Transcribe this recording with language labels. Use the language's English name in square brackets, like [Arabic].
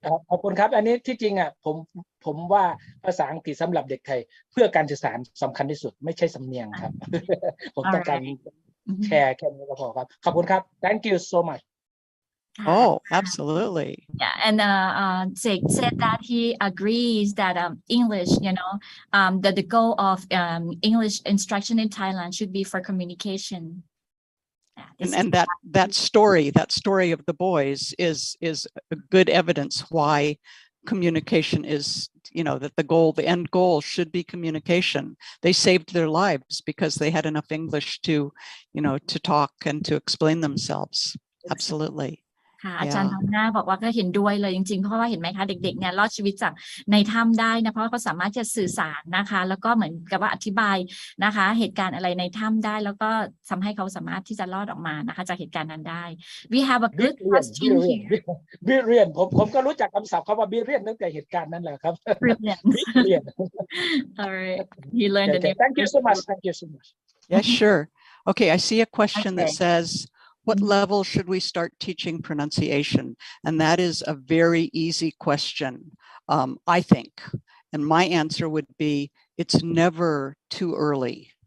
[Thai] ขอบคุณครับอันนี้ที่จริงผมว่าภาษาอังกฤษสำหรับเด็กไทยเพื่อการสื่อสารสำคัญที่สุดไม่ใช่สำเนียงครับ ผมต้องการแชร์แค่นี้ก็พอครับขอบคุณครับ [English] Thank you so much. Oh, absolutely. Yeah, and Zig said that he agrees that English, that the goal of English instruction in Thailand should be for communication. And that story of the boys is a good evidence why communication is, that the end goal should be communication. They saved their lives because they had enough English to talk and to explain themselves. Absolutely. [Thai] ค่ะอาจารย์น้องหน้าบอกว่าก็เห็นด้วยเลยจริงๆเพราะว่าเห็นไหมคะเด็กๆเนี่ยรอดชีวิตจากในถ้ำได้นะเพราะว่าเขาสามารถจะสื่อสารนะคะแล้วก็เหมือนกับว่าอธิบายนะคะเหตุการณ์อะไรในถ้ำได้แล้วก็ทำให้เขาสามารถที่จะรอดออกมานะคะจากเหตุการณ์นั้นได้ [English] We have a good question here. [Thai] บิเรียนผมก็รู้จักคำศัพท์คำว่าบิเรียนตั้งแต่เหตุการณ์นั้นแหละครับ [English] Brilliant. All right, you learned the name. Thank you so much. Thank you so much. Yeah, sure. Okay, I see a question that says, what level should we start teaching pronunciation? And that is a very easy question, I think. And my answer would be, it's never too early.